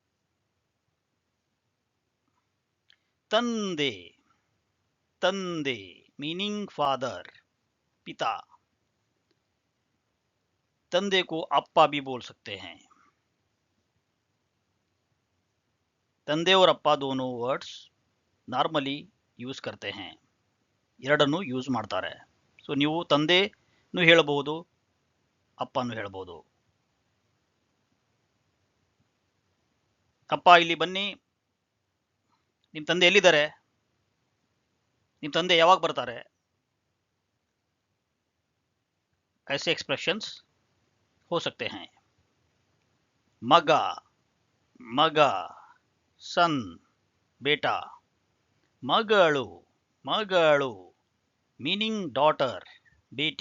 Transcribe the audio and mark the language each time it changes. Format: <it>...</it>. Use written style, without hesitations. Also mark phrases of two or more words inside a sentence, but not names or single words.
<hi>तंदे, तंदे</hi> <en>meaning father,</en> <hi>पिता। तंदे को अप्पा भी बोल सकते हैं। ತಂದೆ और ಅಪ್ಪ दोनों</hi> <en>words normally use</en> <hi>करते हैं,</hi> <kn>ಎರಡನ್ನು ಯೂಸ್ ಮಾಡ್ತಾರೆ. ಸೊ ನೀವು ತಂದೆನೂ ಹೇಳಬಹುದು, ಅಪ್ಪನೂ ಹೇಳಬಹುದು. ಅಪ್ಪ ಇಲ್ಲಿ ಬನ್ನಿ, ನಿಮ್ಮ ತಂದೆ ಎಲ್ಲಿದ್ದಾರೆ, ನಿಮ್ಮ ತಂದೆ ಯಾವಾಗ ಬರ್ತಾರೆ,</kn> <hi>ऐसे एक्सप्रेशंस हो सकते हैं. मग, मग सन, बेटा. ಮಗಳು, ಮಗಳು</hi> <en>meaning daughter,</en> <hi>बेटी.</hi>